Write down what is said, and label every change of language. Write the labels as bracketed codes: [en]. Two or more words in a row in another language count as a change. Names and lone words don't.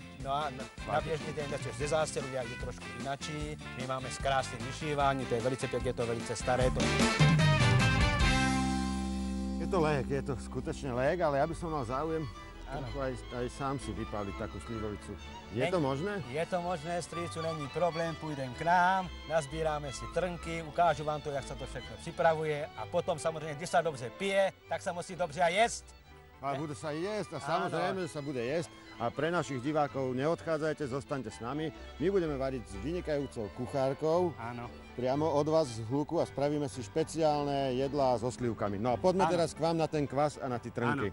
[cs] No a na bežný deň ze zásteru je trošku inačí. My máme s krásnym vyšívaním, to je velice pekné, je to velice staré. Je to lék, je to skutečne lék, [sk] ale ja by som mal záujem aj sám si vypáliť takú slivovicu. Je to možné? [cs] Je to možné, strýcu, není problém, půjdem k nám, nazbíráme si trnky, ukážu vám to, jak sa to všechno připravuje a potom samozřejmě, když sa dobře pije, tak sa musí dobře [sk] aj jesť. A bude sa jesť a samozrejme, že sa bude jesť. A pre našich divákov neodchádzajte, zostaňte s nami. My budeme variť s vynikajúcou kuchárkou. Áno. Priamo od vás z Hluku a spravíme si špeciálne jedlá so slivkami. No a poďme teraz k vám na ten kvas a na tie trnky.